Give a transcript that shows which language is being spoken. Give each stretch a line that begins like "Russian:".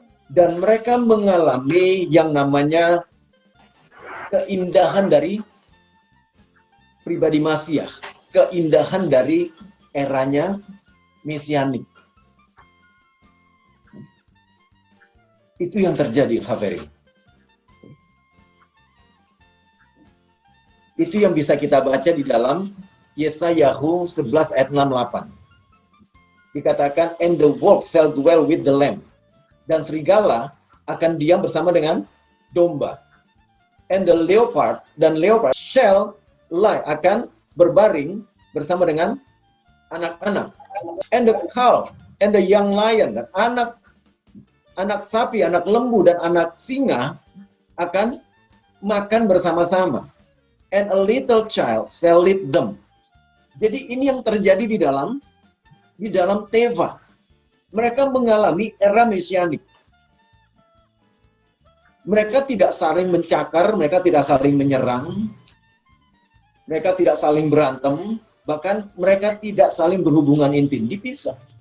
Indonesian: Dan mereka mengalami yang namanya keindahan dari pribadi Masiah, keindahan dari eranya mesianik. Itu yang terjadi, Haverin. Itu yang bisa kita baca di dalam Yesayahu 11 ayat 6-8. Dikatakan,
English: and the wolf shall dwell with the lamb.
Indonesian: Dan serigala akan diam bersama dengan domba.
English: And the leopard,
Indonesian: dan
English: leopard shall lie,
Indonesian: akan berbaring bersama dengan anak-anak.
English: And the calf, and the young lion,
Indonesian: dan anak sapi, anak lembu, dan anak singa akan makan bersama-sama.
English: And a little child shall lead them.
Indonesian: Jadi ini yang terjadi di dalam Teva. Mereka mengalami era mesianik. Mereka tidak saling mencakar, mereka tidak saling menyerang, mereka tidak saling berantem, bahkan mereka tidak saling berhubungan intim, dipisah.